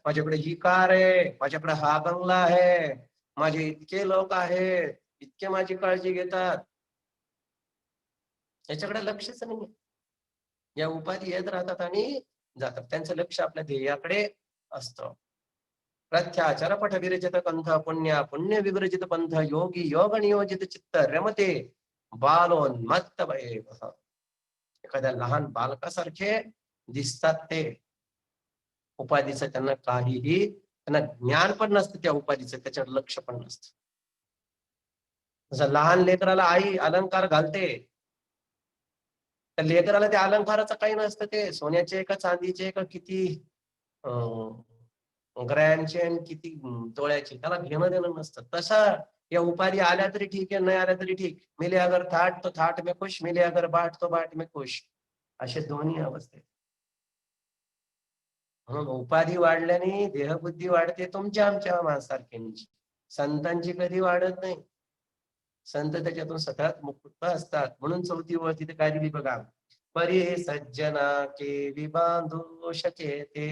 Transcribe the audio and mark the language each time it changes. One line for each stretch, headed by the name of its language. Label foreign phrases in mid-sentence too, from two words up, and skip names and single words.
Marathi: माझ्याकडे ही कार आहे, माझ्याकडे हा बंगला आहे, माझे इतके लोक आहेत, इतके माझी काळजी घेतात, याच्याकडे लक्षच नाही. या उपाधी येत राहतात आणि जातात. त्यांचं लक्ष आपल्या ध्येयाकडे असतं.
Sanskrit: प्रत्याचार पठ विरचित कंथ पुण्य पुण्य विवर्जित पंथ योगी योग नियोजित चित्त रमते बालोन्मत्त भयेह.
Marathi: एखाद्या लहान बालकासारखे दिसतात ते. उपाधीचं त्यांना काहीही, त्यांना ज्ञान पण नसतं त्या उपाधीचं, त्याच्यावर लक्ष पण नसतं. जसं लहान लेकराला आई अलंकार घालते, त्या लेकराला त्या अलंकाराचं काही नसतं. ते सोन्याचे का चांदीचे का किती ग्रॅमचे आणि किती तोळ्याचे, त्याला घेणं देणं नसतं. तसा या उपाधी आल्या तरी ठीक आहे, नाही आल्या तरी ठीक.
Hindi: मिले अगर थाट तो थाट में खुश, मिले अगर बाट तो बाट में खुश,
Marathi: असे दोन्ही अवस्थे. म्हणून उपाधी वाढल्याने देहबुद्धी वाढते तुमच्या आमच्या माणसारख्यांची. संतांची कधी वाढत नाही. संत त्याच्यातून सतत मुक्त असतात. म्हणून 4थी ओळ तिथे काय दिली बघा, परी सज्जना के बांधू शके ते.